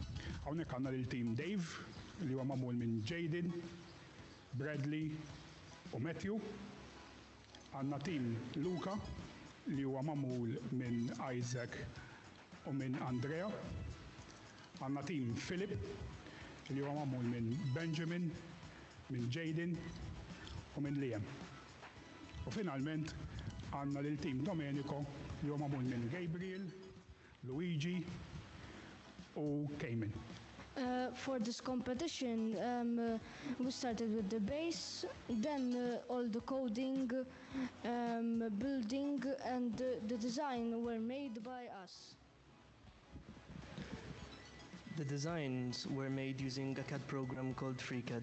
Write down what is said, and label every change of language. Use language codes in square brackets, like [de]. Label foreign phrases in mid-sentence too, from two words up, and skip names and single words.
[mt] Hawnhekk għandna lil-tim Dave, li huwa magħmul minn Jaden, Bradley, u Matthew, għandna tim Luca li huwa magħmul minn Isaac u minn Andrea, għandna tim Philip li huwa magħmul minn Benjamin, minn Jaden u minn Liam. U finalment għandna lil tim Domenico li huwa magħmul minn Gabriel, Luigi u Cayman. [en] For this competition, we started with the base, then all the coding, building, and the design were made by us. The designs were made using a CAD program called FreeCAD.